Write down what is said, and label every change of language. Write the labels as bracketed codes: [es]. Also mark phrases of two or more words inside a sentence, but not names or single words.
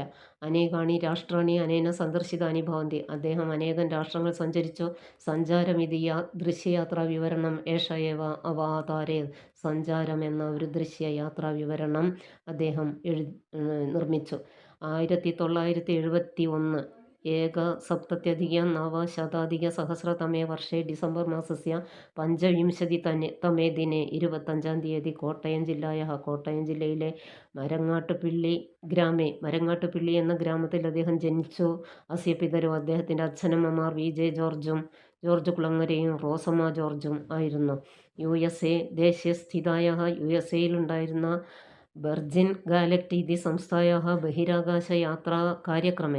[sa] അനേകാനി രാഷ്ട്രാണി അനേന സന്ദർശിതാനി ഭവന്തി. [ml] അദ്ദേഹം അനേകം രാഷ്ട്രങ്ങൾ സഞ്ചരിച്ചു. [sa] സഞ്ചാരമിതി ദൃശ്യയാത്രാ വിവരണം ഏഷ ഏവ അവാതാരേ. [ml] സഞ്ചാരം എന്ന ഒരു ദൃശ്യയാത്രാ വിവരണം അദ്ദേഹം നിർമ്മിച്ചു. 1971 [sa] एकसप्तत्यधिक-नवशताधिकसहस्रतमे वर्षे डिसेम्बर् मासस्य 25-तमे दिने [ml] 25-ാം തീയതി കോട്ടയം ജില്ലയിലെ മരങ്ങാട്ടുപിള്ളി ഗ്രാമേ, മരങ്ങാട്ടുപിള്ളി എന്ന ഗ്രാമത്തിൽ അദ്ദേഹം ജനിച്ചു. [sa] അസ്യ പിതരോ, [ml] അദ്ദേഹത്തിൻ്റെ അച്ഛനമ്മമാർ വി.ജെ. ജോർജ് കുളങ്ങരയും റോസമ്മ ജോർജും ആയിരുന്നു. [sa] USA ദേശീയസ്ഥിതായ USA-യിലുണ്ടായിരുന്ന വെർജിൻ ഗാലക്ട് ഇതി സംസ്ഥായാः ബഹിരാകാശയാത്രാ കാര്യക്രമേ.